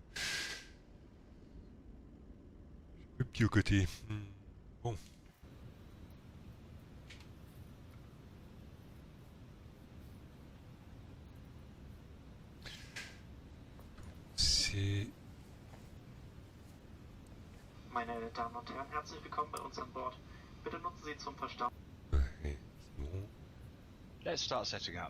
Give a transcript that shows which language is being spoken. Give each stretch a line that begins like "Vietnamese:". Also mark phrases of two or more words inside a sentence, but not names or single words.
French: Le petit au côté. Bon. C'est...
German: Meine Damen und Herren, herzlich willkommen bei uns an Bord. Bitte nutzen Sie zum Verstauen.
French: Ouais, c'est bon.
English: Let's start setting up.